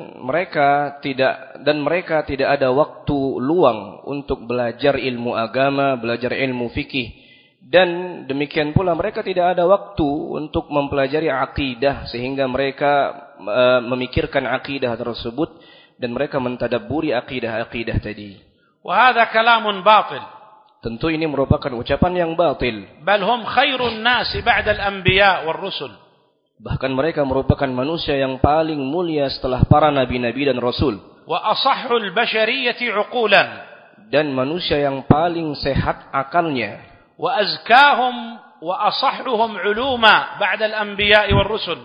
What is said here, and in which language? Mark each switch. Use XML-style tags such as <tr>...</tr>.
<id>Dan mereka tidak ada waktu luang untuk belajar ilmu agama, belajar ilmu fikih, dan demikian pula mereka tidak ada waktu untuk mempelajari akidah sehingga mereka memikirkan akidah tersebut dan mereka mentadabburi akidah tadi.</id> <ar>وهذا كلام باطل.</ar> <id>Tentu ini merupakan ucapan yang batil.</id> <ar>بل هم خير الناس بعد الأنبياء والرسل.</ar> <id>Bahkan mereka merupakan manusia yang paling mulia setelah para nabi-nabi dan rasul.</id> <ar>وأصح البشرية عقولا.</ar> <id>Dan manusia yang paling sehat akalnya.</id> <ar>وأزكاهم وأصحهم علوما بعد الأنبياء والرسل.</ar>